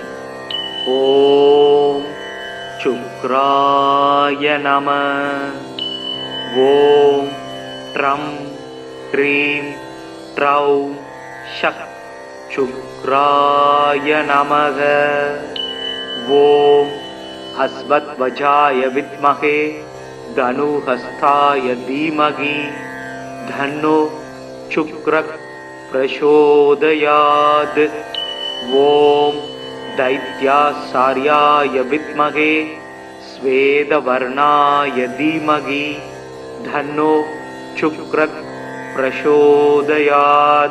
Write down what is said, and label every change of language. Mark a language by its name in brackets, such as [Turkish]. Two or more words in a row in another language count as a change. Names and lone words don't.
[Sanskrit] ॐ शुक्राय नमः. ॐ ट्रम् क्रीम् ट्रौम् षक् शुक्राय नमः. ॐ अश्वध्वजाय विद्महे धनुहस्ताय धीमहि धन्नो शुक्रः प्रचोदयात्. ॐ दैत्याचार्याय विद्महे श्वेतवर्णाय धीमहि धन्नो शुक्रः प्रचोदयात्.